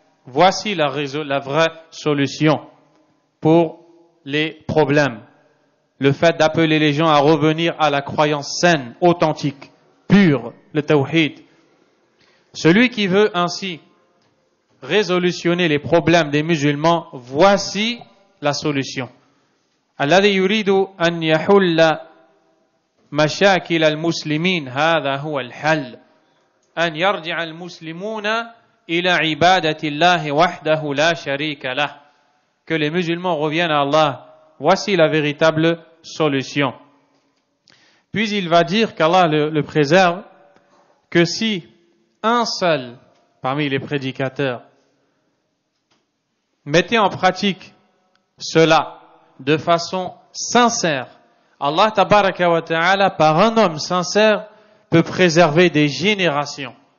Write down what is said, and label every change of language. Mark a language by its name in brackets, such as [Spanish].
[French] Voici la vraie solution pour les problèmes. Le fait d'appeler les gens à revenir à la croyance saine, authentique, pure, le tawhid. Celui qui veut ainsi résolutionner les problèmes des musulmans, voici la solution. [Arabic] الذي يريد أن يحل مشاكل المسلمين هذا هو الحل. أن يرجع المسلمون إلى عبادة الله وحده لا شريك له. [French] Que les musulmans reviennent à Allah. Voici la véritable solution. Puis il va dire qu'Allah le préserve, que si un seul parmi les prédicateurs mettait en pratique cela de façon sincère, Allah [Arabic] tabaraka wa ta'ala, [French] par un homme sincère, peut préserver des générations.